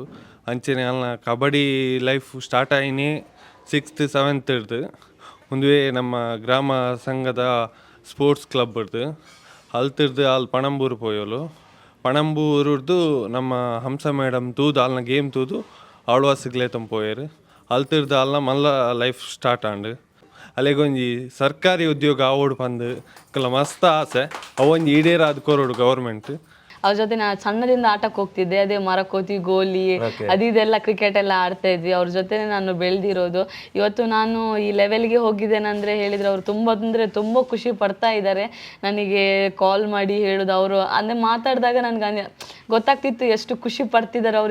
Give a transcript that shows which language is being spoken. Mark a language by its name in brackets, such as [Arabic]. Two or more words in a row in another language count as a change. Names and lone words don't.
[Tulu] ಅಂಚೆನೆ ಅಲ್ಲ ಕಬಡ್ಡಿ [English] life start [Tulu] ಆಯಿನೇ 6th 7th ಇರ್ದು ಒಂದುವೇ ನಮ್ಮ ಗ್ರಾಮ ಸಂಘದ [English] sports club [Tulu] ಇರ್ದು ಅಲ್ತಿರ್ದು ಅಲ್ಲಿ ಪಣಂಬೂರು ಪೋಯೋಲು. ಪಣಂಬೂರ್ದು ನಮ್ಮ ಹಂಸ ಮೇಡಮ್ ತೂದು ಅಲ್ನ ಗೇಮ್ ತೂದು ಆಳ್ವಾಸಿಗ್ಲೇ ತಂಪೋಯರು. ಅಲ್ತಿರ್ದು ಅಲ್ಲ ಮಲ್ಲ [English] life start [Tulu] ಆಂಡು. ಅಲ್ಲಿಗೊಂಜಿ ಸರ್ಕಾರಿ ಉದ್ಯೋಗ ಆವೋಡು ಬಂದು ಕೆಲ ಮಸ್ತ್ ಆಸೆ ಅವೊಂದು ಈಡೇರಾದ ಕೋರೋಡು ಗೌರ್ಮೆಂಟ್. [Kannada] ಅವ್ರ ಜೊತೆ ನಾನು ಸಣ್ಣದಿಂದ ಆಟಕ್ಕೆ ಹೋಗ್ತಿದ್ದೆ. ಅದೇ ಮರಕೋತಿ, ಗೋಲಿ, ಅದೆಲ್ಲ ಕ್ರಿಕೆಟ್ ಎಲ್ಲ ಆಡ್ತಾ ಇದ್ವಿ. ಅವ್ರ ಜೊತೆ ನಾನು ಬೆಳೆದಿರೋದು. ಇವತ್ತು ನಾನು ಈ ಲೆವೆಲ್ಗೆ ಹೋಗಿದ್ದೇನೆಂದರೆ ಹೇಳಿದರೆ ಅವರು ತುಂಬ ಖುಷಿ ಪಡ್ತಾ ಇದ್ದಾರೆ. ನನಗೆ ಕಾಲ್ ಮಾಡಿ ಹೇಳೋದು, ಅವರು ಅಂದರೆ ಮಾತಾಡಿದಾಗ ನನಗೆ ಗೊತ್ತಾಗ್ತಿತ್ತು ಎಷ್ಟು ಖುಷಿ ಪಡ್ತಿದ್ದಾರೆ ಅವರು.